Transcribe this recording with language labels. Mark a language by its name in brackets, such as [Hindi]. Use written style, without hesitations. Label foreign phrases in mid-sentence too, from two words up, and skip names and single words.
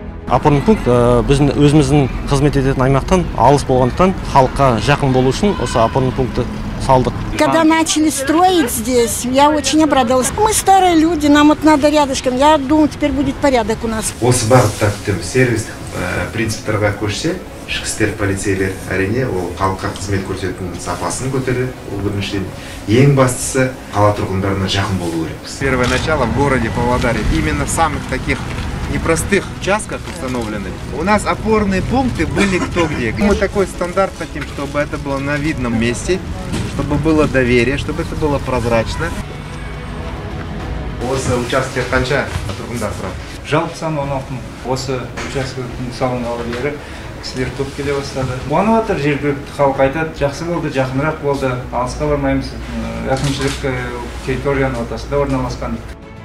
[Russian] Опорный пункт [Kazakh] біздің өзіміздің қызмет ететін аймақтан алыс болғандықтан халыққа жақын болу үшін осы [Russian] опорный пунктты [Kazakh] салдық. [Russian] Когда начали строить здесь, я очень обрадовалась. Мы старые люди, нам вот надо рядышком. Я думаю, теперь будет порядок у нас. [Kazakh] Осы бағытта сервистік принциптарға көшсе, ішкі істер полицейлер әрине ол халыққа қызмет көрсетудің сапасын көтереді. Ол біріншіден ең бастысы қала тұрғындарына жақын болу керекпіз. [Russian] Первое начало в городе Павлодаре именно в самых таких непростых участках установлены. У нас опорные пункты были кто где. Мы такой стандарт хотим, чтобы это было на видном месте, чтобы было доверие, чтобы это было прозрачно. [Kazakh] Осы участке қанша тұрғындар тұрады? Жалпы саны 16 мың. Осы учаскенің салынғалы бері кісілер көп келе бастады. Қуанып жатыр, жергілікті халық айтады, жақсы болды, жақынырақ болды, алысқа бармаймыз. Әкімшілік территорияның ортасында орналасқан.